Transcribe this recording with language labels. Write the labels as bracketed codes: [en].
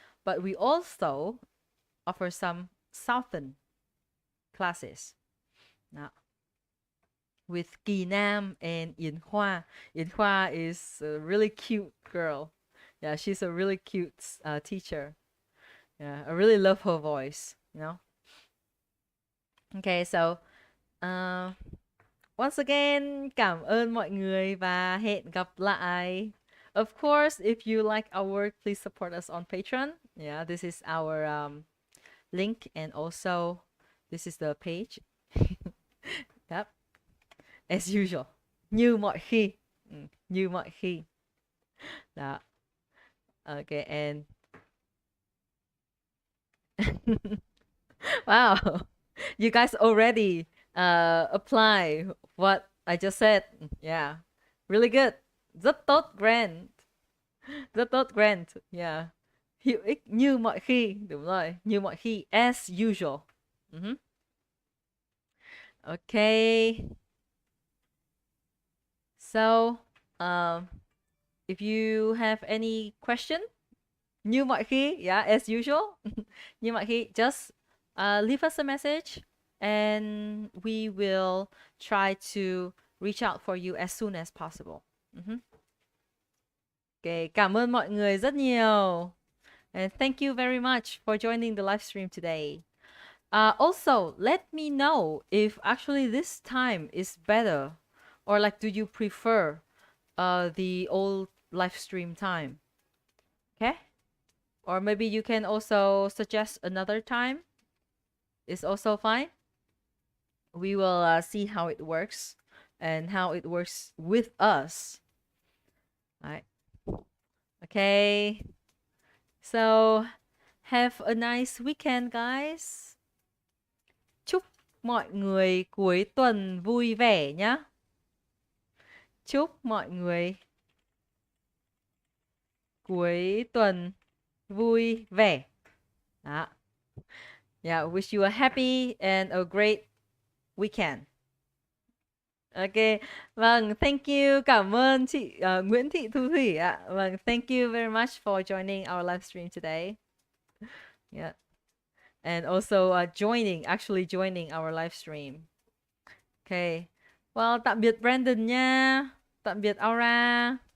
[en] But we also offer some Southern classes now with Kỳ Nam and Yến Hoa. Yến Hoa is a really cute girl. Yeah, she's a really cute teacher. Yeah, I really love her voice, you know. Okay, so once again, [vi] cảm ơn mọi người và hẹn gặp lại. [en] Of course, if you like our work, please support us on Patreon. Yeah, this is our link, and also this is the page. Yep. As usual. [vi] Như mọi khi. Như mọi khi. Đó. [en] Okay, and wow, you guys already apply what I just said. Yeah, really good. [vi] Rất tốt, Grant. Rất tốt, Grant. [en] Yeah. [vi] Hữu ích như mọi khi. Đúng rồi, như mọi khi. [en] As usual. Okay. So, if you have any question, [vi] như mọi khi, [en] yeah, as usual, như mọi khi, just leave us a message and we will try to reach out for you as soon as possible. [vi] Okay, cảm ơn mọi người rất nhiều. [en] And thank you very much for joining the live stream today. Also, let me know if actually this time is better, or like, do you prefer the old live stream time? Okay? Or maybe you can also suggest another time. It's also fine. We will see how it works and how it works with us. All right. Okay. So, have a nice weekend, guys. [vi] Chúc mọi người cuối tuần vui vẻ nhé. Chúc mọi người cuối tuần vui vẻ. Đó. [en] Yeah, wish you a happy and a great weekend. [vi] Ok, vâng, [en] thank you, [vi] cảm ơn chị Nguyễn Thị Thu Thủy ạ. Vâng, [en] thank you very much for joining our livestream today. Yeah, and also actually joining our livestream. Okay, well, [vi] tạm biệt Brandon nha, tạm biệt Aura.